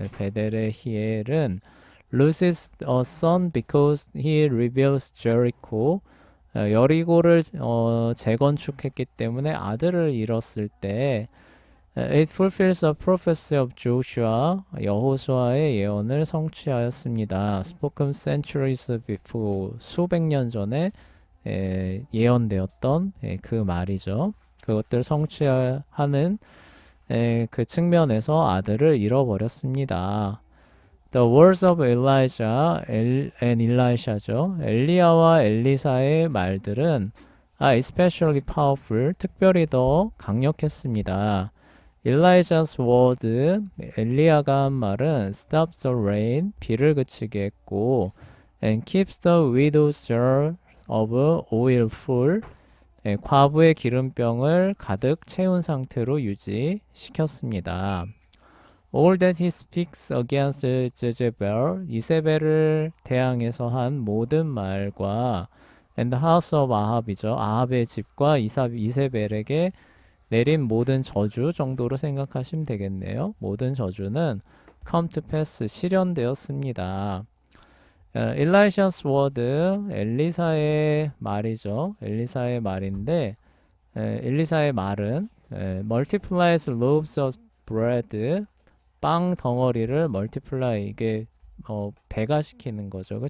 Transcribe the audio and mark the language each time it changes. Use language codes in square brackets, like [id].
[ko] 베델의 히엘은 [en] loses a son because he rebuilds Jericho. [ko] 여리고를 재건축했기 때문에 아들을 잃었을 때 [en] it fulfills a prophecy of Joshua, [ko] 여호수아의 예언을 성취하였습니다. [en] spoken centuries before, [ko] 수백 년 전에 예언되었던 그 말이죠. 그것들 성취하는 그 측면에서 아들을 잃어버렸습니다. [en] The words of Elijah and Elisha죠. [ko] 엘리야와 엘리사의 말들은 [en] especially powerful, [ko] 특별히 더 강력했습니다. [en] Elijah's word, [ko] 엘리야가 한 말은 [en] stops the rain, [ko] 비를 그치게 했고 [en] and keeps the widow's jar of oil full, [ko] 과부의 기름병을 가득 채운 상태로 유지시켰습니다. [en] All that he speaks against Jezebel, [ko] 이세벨을 대항해서 한 모든 말과 [en] and the house of Ahab이죠. [ko] 아합의 집과 이세벨에게 내린 모든 저주 정도로 생각하시면 되겠네요. 모든 저주는 [en] come to pass, [ko] 실현되었습니다. [en] Elisha's word, [ko] 엘리사의 말이죠. 엘리사의 말인데 엘리사의 말은 [en] multiplies loaves of bread, [ko] 빵 덩어리를 multiply, 이게 배가시키는 거죠.